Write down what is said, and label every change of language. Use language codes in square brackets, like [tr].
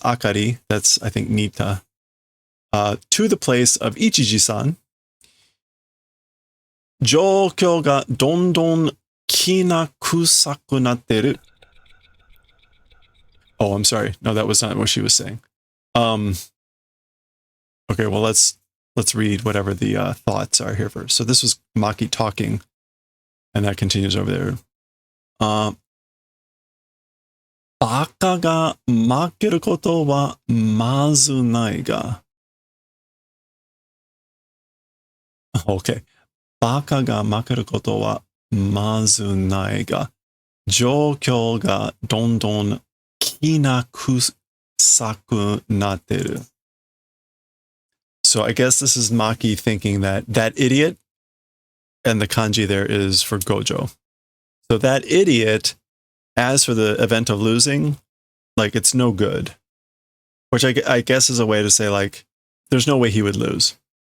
[en] Akari, that's I think Nita, to the place of Ichiji-san, [ja] 状況がどんどんきな臭くなってる. [en] Oh, I'm sorry. No, that was not what she was saying. Okay, well, let's read whatever the thoughts are here first. So this was Maki talking, and that continues over there. [ja] バカが負けることはまずないが. [en] Okay. [ja] バカが負けることはまずないが、状況がどんどんきな臭くなってる. [en] So I guess this is Maki thinking that idiot, and the kanji there is for Gojo. So that idiot, as for the event of losing, like it's no good. Which I guess is a way to say like, there's no way he would lose.